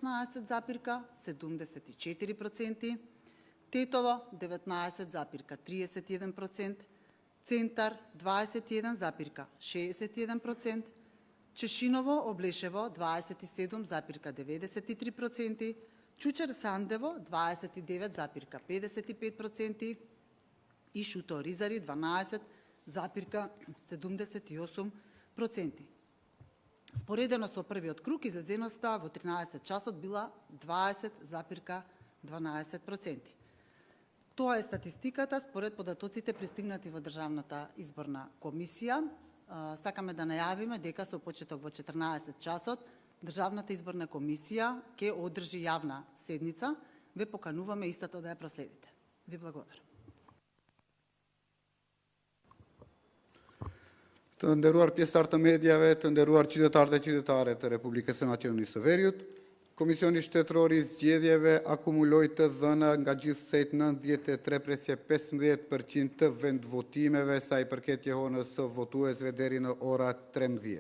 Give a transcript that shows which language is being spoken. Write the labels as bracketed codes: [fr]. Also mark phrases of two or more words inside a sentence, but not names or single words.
[mk] 16,74%, Tetovo 19,31%, Centar 21,61%, Češinovo Obleševo 27,93%, Čučer Sandevo 29,55% i Šuto Rizari 12,78%. Споредено со првиот круг, излезеноста во 13 часот била 20,12%. Тоа е статистиката според податоците пристигнати во Државната изборна комисија. Сакаме да најавиме дека со почеток во 14 часот Државната изборна комисија ќе одржи јавна седница. Ве покануваме истото да ја проследите. Ви благодарам. [sq] Të nderuar pjesëtar të medjave, të nderuar qytetarë dhe qytetare të Republikës së Maqedonisë së Veriut, Komisioni Shtetëror i Zgjedhjeve akumuloi të dhëna nga gjithsejt 93,15% të vendvotimeve sa i përket jehonës së votuesve deri në ora 13.